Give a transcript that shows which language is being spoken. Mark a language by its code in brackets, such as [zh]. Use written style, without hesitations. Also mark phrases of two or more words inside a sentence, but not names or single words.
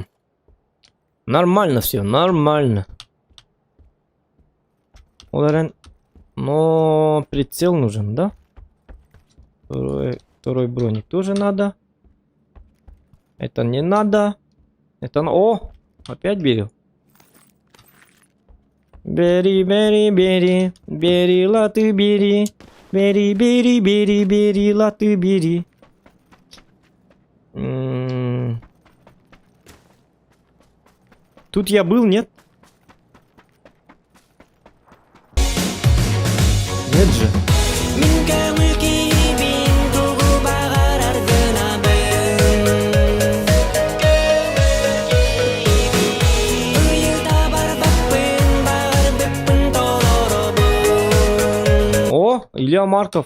[ru] Нормально все, нормально. Ударен. Но прицел нужен, да? Второй броник тоже надо. Это не надо. Это... О! Опять беру. Бери, бери, бери. Бери, латы, бери. Бери, бери, бери, бери, латы, бери. Тут я был, нет? Нет же. О, Илья Марков.